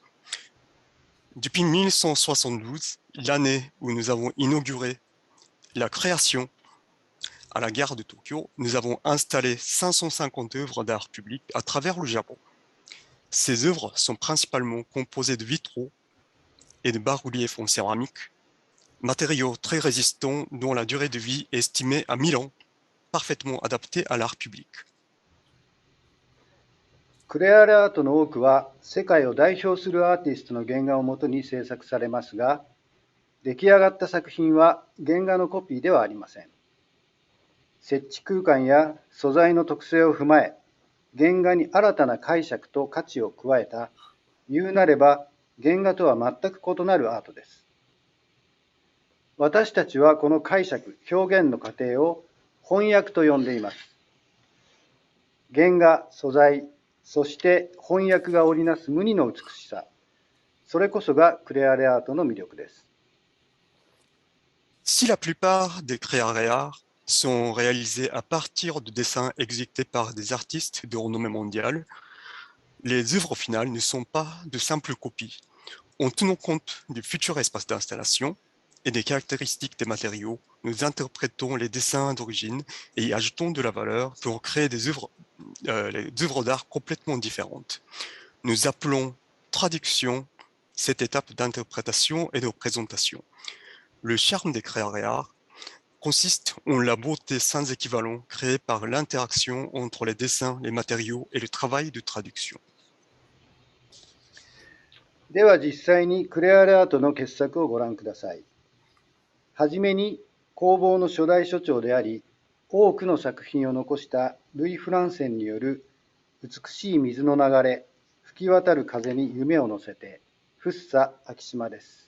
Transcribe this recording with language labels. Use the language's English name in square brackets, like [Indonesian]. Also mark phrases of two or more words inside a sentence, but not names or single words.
[French] Depuis 1972, l'année où nous avons inauguré la création à la gare de Tokyo, nous avons installé 550 œuvres d'art public à travers le Japon. Ces œuvres sont principalement composées de vitraux et de bas-reliefs en céramique, matériaux très résistants dont la durée de vie est estimée à 1000 ans, parfaitement adaptés à l'art public. [Japanese] クレアレアートの多くは世界を代表するアーティストの原画をもとに制作されますが、出来上がった作品は原画のコピーではありません。設置空間や素材の特性を踏まえ、原画に新たな解釈と価値を加えた、言うなれば原画とは全く異なるアートです。私たちはこの解釈、表現の過程を翻訳と呼んでいます。原画、素材、そして翻訳が織りなす無二の美しさ、それこそがクレアレアートの魅力です。 [French] Si la plupart des Creare Art sont réalisés à partir de dessins exécutés par des artistes de renommée mondiale, les œuvres finales ne sont pas de simples copies. En tenant compte du futur espace d'installation et des caractéristiques des matériaux, nous interprétons les dessins d'origine et y ajoutons de la valeur pour créer des œuvres les œuvres d'art complètement différentes. Nous appelons traduction cette étape d'interprétation et de présentation. Le charme des créations d'art consiste en la beauté sans équivalent créée par l'interaction entre les dessins, les matériaux et le travail de traduction. [Japanese] では実際にクレアレアートの傑作をご覧ください。はじめに工房の初代所長であり、多くの作品を残したルイ・フランセンによる美しい水の流れ、吹き渡る風に夢を乗せて、福生昭島です。